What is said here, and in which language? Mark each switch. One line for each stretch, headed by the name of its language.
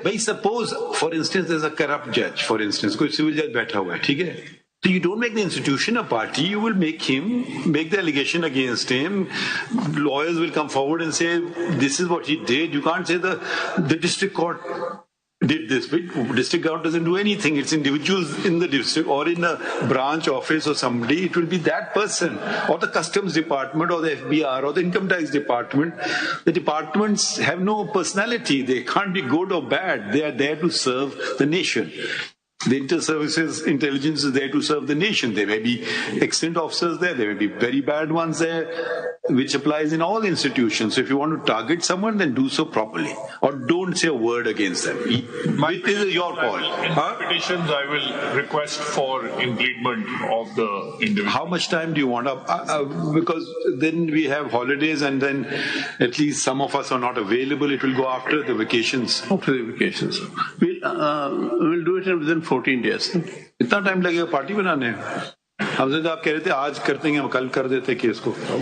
English: بھائی suppose for instance there is a corrupt جج, for instance
Urdu: کوئی سول جج بیٹھا ہوا ہے, ٹھیک ہے,
English: so you don't make the institution a party, you will make the allegation against him. Lawyers will come forward and say this is what he did. You can't say the district court did this. District court doesn't do anything. It's individuals in the district or in a branch office or somebody. It will be that person or the customs department or the FBR or the income tax department. The departments have no personality. They can't be good or bad. They are there to serve the nation. The inter-services intelligence is there to serve the nation. There may be excellent officers there. There may be very bad ones there, which applies in all institutions. So if you want to target someone, then do so properly. Or don't say a word against them. It is your call. In petitions, I will request for impleadment of the individual. How much time do you want? Because then we have holidays and then at least some of us are not available. It will go after the vacations. After the vacations. We'll do it within 14 days.
Urdu: اتنا time لگے گا party بنانے؟ ہم سے آپ کہہ رہے تھے آج کرتے ہیں, ہم کل کر دیتے کیس کو.